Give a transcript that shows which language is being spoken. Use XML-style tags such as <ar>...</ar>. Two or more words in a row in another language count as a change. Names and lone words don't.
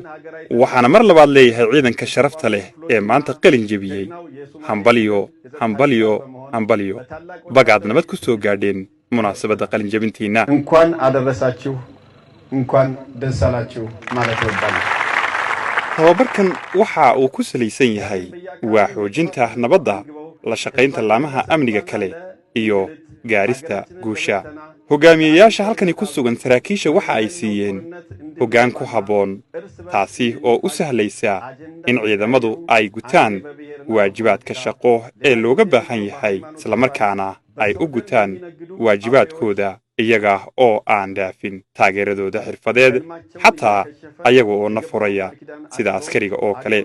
<so>waxaana mar labaad leeyahay ciidanka sharafta leh ee maanta qalin jabiyey hambaliyo hambaliyo hambaliyo bagaad nabad ku soo gaadheen munaasabadda qalin jabintiina.</so> <am>እንኳን አደረሳችሁ እንኳን ደስ አላችሁ ማለት ወዳለሁ።</am> <so>tababarkan waxa uu ku salaysan yahay waa xoojinta nabadda, la shaqaynta laamaha amniga kale iyo gaarista guusha. hogaamiyayaasha halkani ku sugan saraakiisha waxa ay siiyeen hoggaan ku habboon taasi oo u sahlaysa in ciidamadu ay gutaan waajibaadka shaqo ee looga baahan yahay isla markaana ay u gutaan waajibaadkooda iyaga oo aan dhaafin taageeradooda xirfadeed xataa ayaga oo nafuraya sida askariga oo kale.</so>